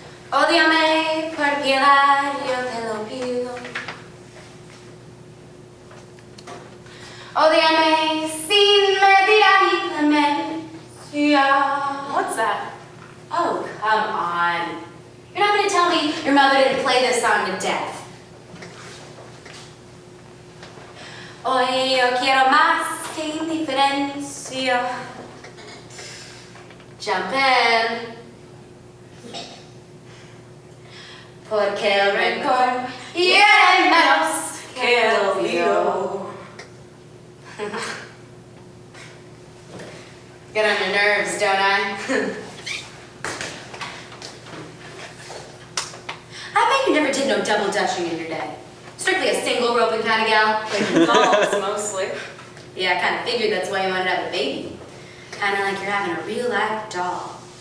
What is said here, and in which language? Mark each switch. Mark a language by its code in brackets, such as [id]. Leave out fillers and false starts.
[es] Ódiame por piedad, yo te lo pido. Ódiame sin medir a mi clemencia. [en] What's that? Oh, come on. You're not going to tell me your mother didn't play this song to death. [es] Hoy yo quiero más que indiferencia. [en] Jump in. [es] Porque el rencor hiere menos que el olvido. [en] Get on your nerves, don't I? I bet you never did no double dutching in your day. Strictly a single roping kind of gal. Like dolls, mostly. Yeah, I kind of figured that's why you wanted to have a baby. Kind of like you're having a real life doll.